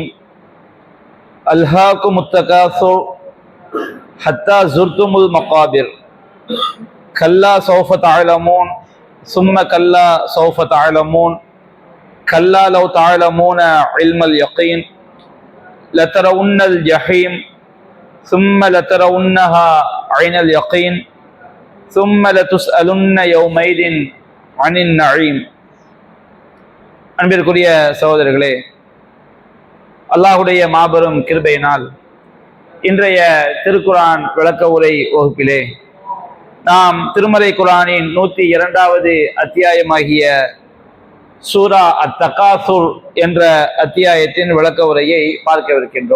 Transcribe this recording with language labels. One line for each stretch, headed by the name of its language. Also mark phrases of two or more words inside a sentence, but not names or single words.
Arabic: ألهاكم التكاثر حتى زرتم المقابر كلا سوف تعلمون ثم كلا سوف تعلمون كلا لو تعلمون علم اليقين لترون الجحيم ثم لترونها عين اليقين ثم لتسألن يومئذ عن النعيم.
Tamil: அன்பிற்குரிய சகோதரர்களே, அல்லாஹுடைய மாபெரும் கிருபையினால் இன்றைய திருக்குரான் விளக்க உரை வகுப்பிலே நாம் திருமறை குரானின் 102வது அத்தியாயமாகிய சூரா அத்தகாசுர் என்ற அத்தியாயத்தின் விளக்க உரையை பார்க்கவிருக்கின்றோம்.